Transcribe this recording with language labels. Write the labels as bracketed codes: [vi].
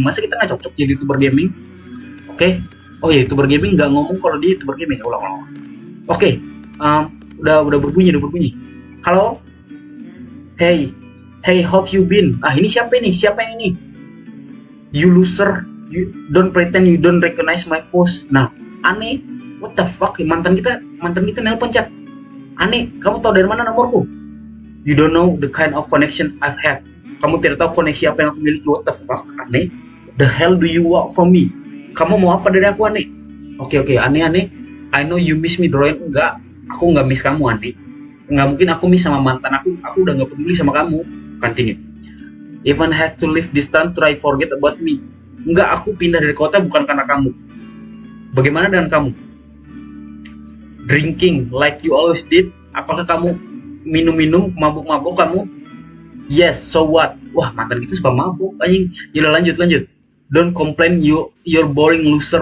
[id] Masa kita nggak cocok jadi YouTuber gaming? Oke. Oh ya, YouTuber gaming nggak ngomong kalau dia YouTuber gaming. Ulang. Oke. Udah berbunyi. Halo. [en] Hey, how have you been? [id] Ini siapa ini? Siapa yang ini? [en] You loser. You don't pretend you don't recognize my voice. [id] Nah, aneh. [en] What the fuck? [id] Mantan kita nelpon, chat. Aneh, kamu tahu dari mana nomorku? [en] You don't know the kind of connection I've had. [id] Kamu tidak tahu koneksi apa yang aku miliki. [en] What the fuck? Aneh. The hell do you want from me? [id] Kamu mau apa dari aku, aneh? Oke, aneh. [en] I know you miss me, [id] Droin. Enggak, aku nggak miss kamu, aneh. Nggak mungkin aku miss sama mantan aku udah nggak peduli sama kamu. Continue. [en] Even had to leave this town to try forget about me. [id] Enggak, aku pindah dari kota bukan karena kamu. Bagaimana dengan kamu? [en] Drinking like you always did. [id] Apakah kamu minum mabuk kamu? [en] Yes, so what? [id] Wah, mantan itu suka mabuk anjing. Yaudah, lanjut. [en] Don't complain, you're boring loser.